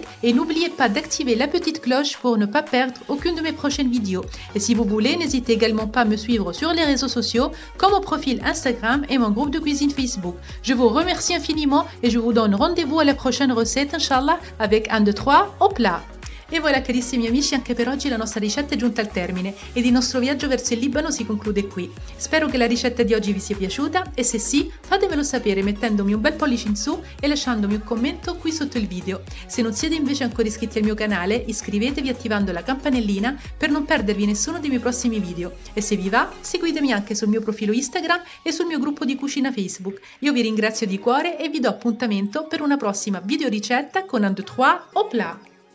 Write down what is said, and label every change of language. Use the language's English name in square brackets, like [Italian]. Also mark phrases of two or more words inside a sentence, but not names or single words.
[French] Et n'oubliez pas d'activer la petite cloche pour ne pas perdre aucune de mes prochaines vidéos. Et si vous voulez, n'hésitez également pas à me suivre sur les réseaux sociaux, comme mon profil Instagram et mon groupe de cuisine Facebook. Je vous remercie infiniment et je vous donne rendez-vous à la prochaine recette, [Arabic] إن شاء الله, [French] avec 1, 2, 3, au plat! [Italian] E voilà carissimi amici, anche per oggi la nostra ricetta è giunta al termine ed il nostro viaggio verso il Libano si conclude qui. Spero che la ricetta di oggi vi sia piaciuta e se sì, fatemelo sapere mettendomi un bel pollice in su e lasciandomi un commento qui sotto il video. Se non siete invece ancora iscritti al mio canale, iscrivetevi attivando la campanellina per non perdervi nessuno dei miei prossimi video. E se vi va, seguitemi anche sul mio profilo Instagram e sul mio gruppo di cucina Facebook. Io vi ringrazio di cuore e vi do appuntamento per una prossima video ricetta con un 2, 3, [French] au plat!